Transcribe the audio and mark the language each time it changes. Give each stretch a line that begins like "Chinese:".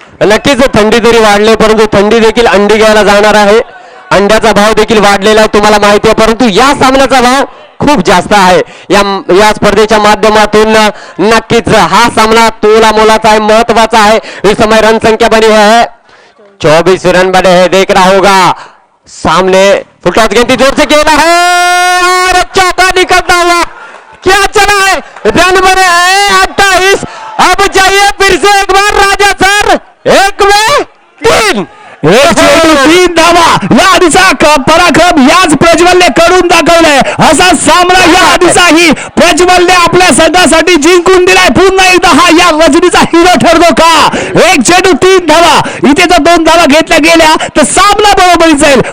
Marathi: नक्कीच थंडी जरी वाढली परंतु थंडी देखील अंडी घ्यायला जाणार आहे. अंड्याचा भाव देखील वाढलेला आहे तुम्हाला माहिती आहे, परंतु या सामन्याचा भाव खूप जास्त आहे. या स्पर्धेच्या माध्यमातून नक्कीच हा सामना तोला मोलाचा आहे, महत्वाचा आहे.
Hindi: इस समय रन संख्या बनी है 24 रन बने हैं. देखना होगा सामने फुटॉस गेंद जोर से खेला है और चौका निकलता हुआ क्या चला है, रन बने हैं 28. अब जाइए फिर से एक बार राजा सर, 1 में 3.
Marathi: एक चेंडू 3 धावा, या आधीचा पराक्रम याच प्रज्वलने करून दाखवलाय. असा सामना या आधीचाही प्रज्वलने आपल्या संघासाठी जिंकून दिलाय. पुन्हा एकदा हा या रजनीचा हिरो ठरतो का. एक चेंडू 3 धावा, इथे जर 2 धावा घेतल्या गेल्या तर सामना बरोबरी जाईल.